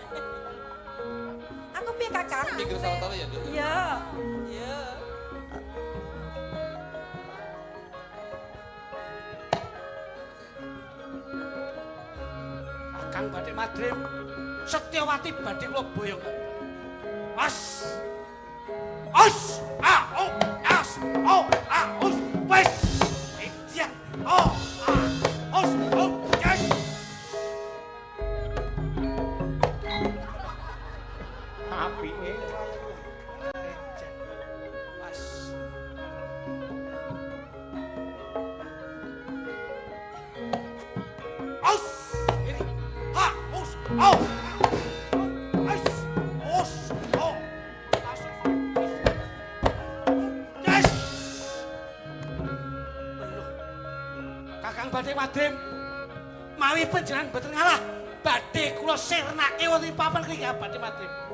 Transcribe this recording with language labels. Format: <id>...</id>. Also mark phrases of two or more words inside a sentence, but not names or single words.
<jv>Aku piye Kakang? Minggu sawetara ya, Nduk. Iya. Iya. Kakang Batik Madrim Setyawati badhe kula boyong. As. As. As. Us. Wes. Ijan. Us. Yes. Apike. Ijan. As. Us. Ini. Us. Kakang Batik Madrim mawi panjenengan boten ngalah badhe kula sirnake wonten papan iki Kakang Batik Madrim.</jv>